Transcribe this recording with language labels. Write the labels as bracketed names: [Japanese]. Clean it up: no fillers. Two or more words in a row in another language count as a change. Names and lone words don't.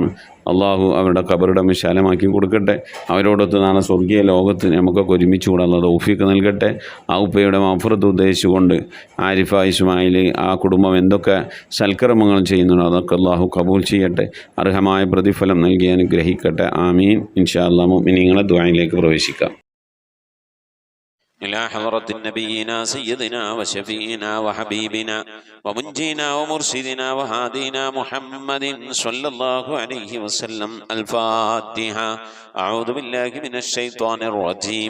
[Malayalam] അള്ളാഹു അവരുടെ ഖബറിടം വിശാലമാക്കി കൊടുക്കട്ടെ. അവരോടൊത്ത് നാളെ സ്വർഗീയ ലോകത്ത് നമുക്കൊക്കെ ഒരുമിച്ച് കൂടാനുള്ള തൗഫീഖ് നൽകട്ടെ. ആ ഉപ്പയുടെ മഗ്ഫിറത്ത് ഉദ്ദേശിച്ചുകൊണ്ട് ആരിഫ ഇസ്മായിൽ ആ കുടുംബം എന്തൊക്കെ സൽക്കർമ്മങ്ങൾ ചെയ്യുന്നുണ്ടോ അതൊക്കെ അള്ളാഹു കബൂൽ ചെയ്യട്ടെ. അർഹമായ പ്രതിഫലം നൽകി അനുഗ്രഹിക്കട്ടെ. ആമീൻ. [Arabic] إن شاء الله [Malayalam] മുഅ്മിനീങ്ങളെ ദുആയിലേക്ക് പ്രവേശിക്കാം. [Arabic] إلى حضرة نبينا سيدنا وشفينا وحبيبنا ومنجينا ومرشدنا وهادينا محمد صلى الله عليه وسلم. الفاتحة. أعوذ بالله من الشيطان الرجيم.